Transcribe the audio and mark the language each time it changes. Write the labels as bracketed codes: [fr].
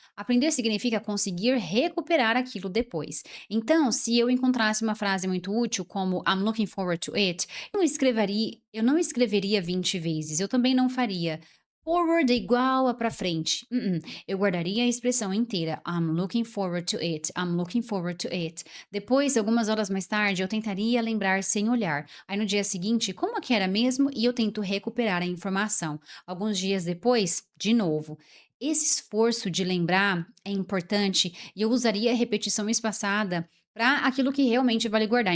[pt] Aprender significa conseguir recuperar aquilo depois. Então, se eu encontrasse uma frase muito útil, como [en] I'm looking forward to it, [pt] eu não escreveria 20 vezes, eu também não faria forward é igual a pra frente. Eu guardaria a expressão inteira. [en] I'm looking forward to it. I'm looking forward to it. [pt] Depois, algumas horas mais tarde, eu tentaria lembrar sem olhar. Aí no dia seguinte, como é que era mesmo? E eu tento recuperar a informação. Alguns dias depois, de novo. Esse esforço de lembrar é importante e eu usaria a repetição espaçada para aquilo que realmente vale guardar.